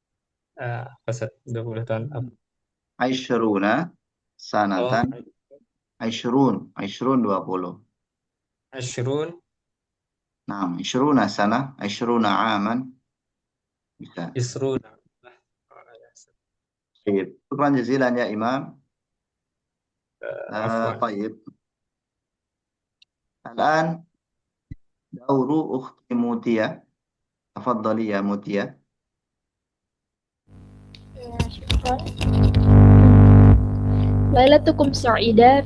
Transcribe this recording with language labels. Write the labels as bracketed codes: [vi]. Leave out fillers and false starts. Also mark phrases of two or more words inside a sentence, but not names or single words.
[id] Pas 20 tahun apa? [ar] عشرونا سنة عشرون 20. Ashrun, نعم، 20 سنة، 20 عاما. [id] Bisa. [ar] Isruna. [id] Baik. [ar] شكرا جزيلا يا إمام. Afwan. طيب. الآن دور أختي موتيا. تفضلي يا موتيا. شكرا. ليلتكم سعيدة.